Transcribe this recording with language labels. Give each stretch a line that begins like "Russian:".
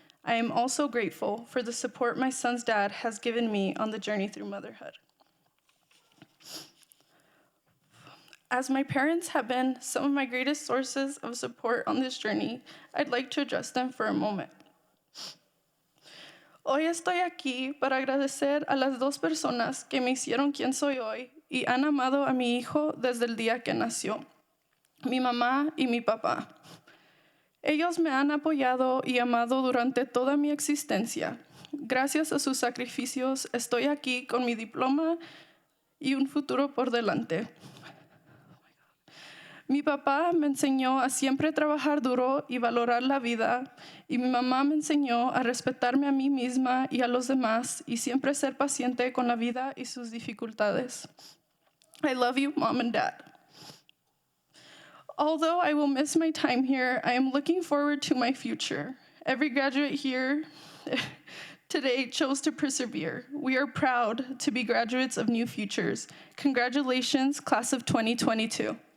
English: I am also grateful for the support my son's dad has given me on the journey through motherhood. As my parents have been some of my greatest sources of support on this journey, I'd like to address them for a moment.
Spanish: Hoy estoy aquí para agradecer a las dos personas que me hicieron quien soy hoy y han amado a mi hijo desde el día que nació, mi mamá y mi papá. Ellos me han apoyado y amado durante toda mi existencia. Gracias a sus sacrificios, estoy aquí con mi diploma y un futuro por delante. Mi papá me enseñó a siempre trabajar duro y valorar la vida, y mi mamá me enseñó a respetarme a mí misma y a los demás, y siempre ser paciente con la vida y sus dificultades.
English: I love you, Mom and Dad. Although I will miss my time here, I am looking forward to my future. Every graduate here today chose to persevere. We are proud to be graduates of New Futures. Congratulations, class of 2022.